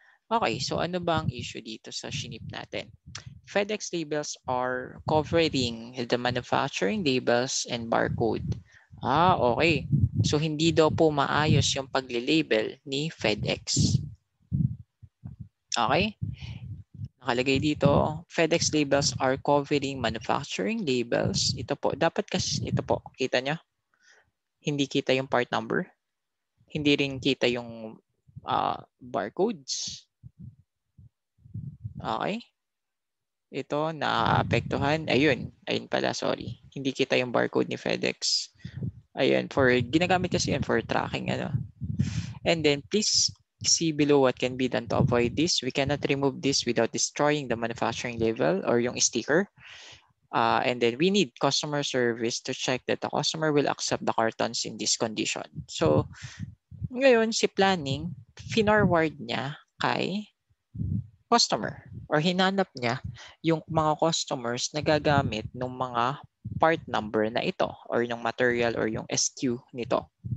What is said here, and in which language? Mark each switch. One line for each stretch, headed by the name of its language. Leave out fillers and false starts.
Filipino: Okay, so ano ba ang issue dito sa shinip natin?
English: FedEx labels are covering the manufacturing labels and barcode. Okay.
Filipino: So hindi daw po maayos yung pagli-label ni FedEx. Okay? Nakalagay dito,
English: FedEx labels are covering manufacturing labels.
Filipino: Ito po, dapat kasi, ito po, kita nyo? Hindi kita yung part number. Hindi rin kita yung barcodes. Okay? Ito, naapektuhan. Ayun pala, sorry. Hindi kita yung barcode ni FedEx. Ayun, ginagamit kasi yan for tracking.
English: And then, please see below what can be done to avoid this. We cannot remove this without destroying the manufacturing label or yung sticker. And then we need customer service to check that the customer will accept the cartons in this condition.
Filipino: So, ngayon si planning, finorward niya kay customer or hinanap niya yung mga customers na gagamit ng mga part number na ito or yung material or yung SKU nito.